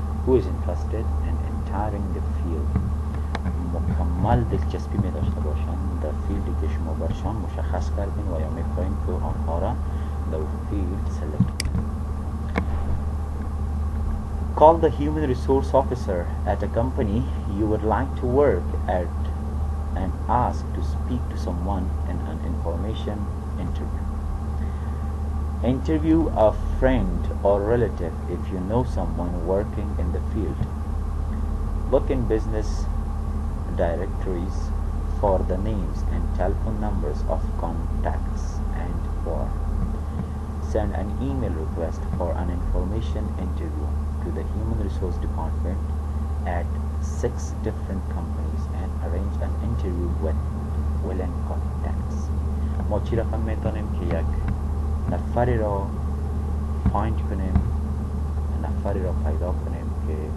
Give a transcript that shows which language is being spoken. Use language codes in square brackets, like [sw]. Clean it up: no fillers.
[en] who is interested in entering the field [fa] مکمل دلچسپی می داشته باشن در فیلدی که شما برشان مشخص کردین و یا می خواهیم که آنها را در فیلد سلکت کنید. [en] Call the human resource officer at a company you would like to work at and ask to speak to someone in an information interview. Interview a friend or relative if you know someone working in the field. Look in business directories for the names and telephone numbers of contacts and more. Send an email request for an information interview to the human resource department at 6 different companies and arrange an interview with willing contacts. [fa] ما چی رقم میتونیم که یک نفری را فایند کنیم، نفری را پیدا کنیم که